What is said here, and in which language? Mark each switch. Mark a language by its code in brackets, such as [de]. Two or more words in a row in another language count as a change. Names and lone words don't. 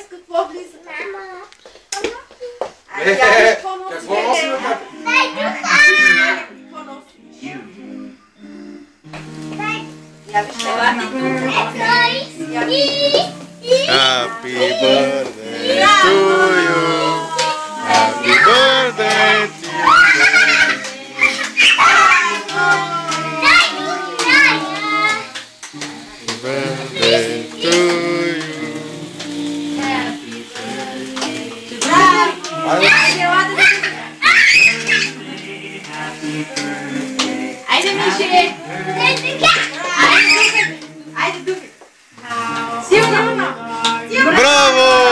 [bg] по-близо. Какво носи на тата? Я виж, [en] Happy birthday to you. Happy birthday to you. Happy birthday to you. [bg] Айде, Миши! Айде тук! Силно! Браво!